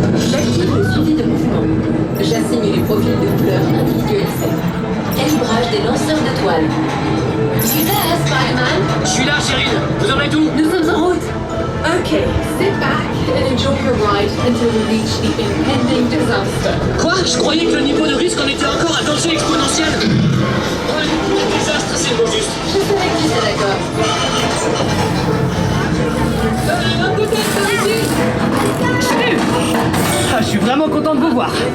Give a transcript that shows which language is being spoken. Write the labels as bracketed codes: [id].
[fr] J'active le suivi de mouvement. J'assigne les profils de couleurs individualisés. Calibrage des lanceurs de toiles. Tu es là, Spider-Man? Je suis là, Chérine. Vous en êtes où? Nous sommes en route. [en] Okay, sit back and enjoy your ride until we reach the impending disaster. [fr] Quoi? Je croyais que le niveau de risque en était encore à danger exponentiel. Ouais, le désastre, c'est le mot juste. Je savais que tu étais d'accord. Un côté, par ici. Salut! Je suis vraiment content de vous voir.